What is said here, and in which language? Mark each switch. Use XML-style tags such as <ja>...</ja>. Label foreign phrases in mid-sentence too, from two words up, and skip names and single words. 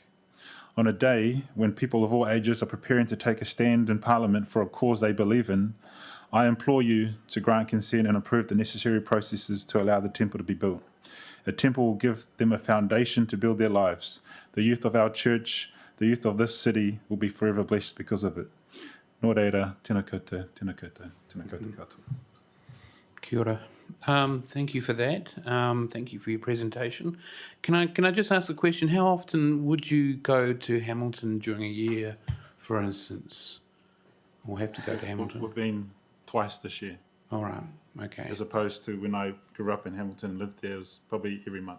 <en>On a day when people of all ages are preparing to take a stand in Parliament for a cause they believe in, I implore you to grant consent and approve the necessary processes to allow the temple to be built. A temple will give them a foundation to build their lives. The youth of our church, the youth of this city will be forever blessed because of it.</en> <mi>Nō reira, tēnā koutou, tēnā koutou, tēnā koutou katoa. Kia ora.</mi> <en>Thank you for that. Thank you for your presentation. Can I just ask a question? How often would you go to Hamilton during a year, for instance, or have to go to Hamilton? We've been twice this year. All right. Okay. As opposed to when I grew up in Hamilton and lived there, it was probably every month.</en>